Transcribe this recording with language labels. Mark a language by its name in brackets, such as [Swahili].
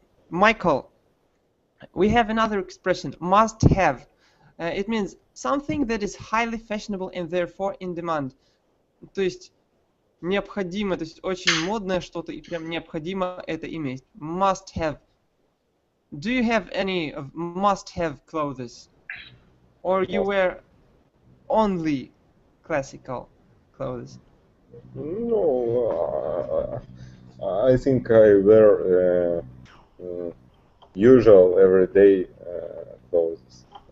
[English] Michael, we have another expression, must have. It means something that is highly fashionable and therefore in demand. [Russian] То есть необходимо, то есть очень модное что-то и прям необходимо это иметь. [English] Must have. Do you have any of must have clothes? Or you wear only classical clothes? No, I think I wear usual everyday clothes.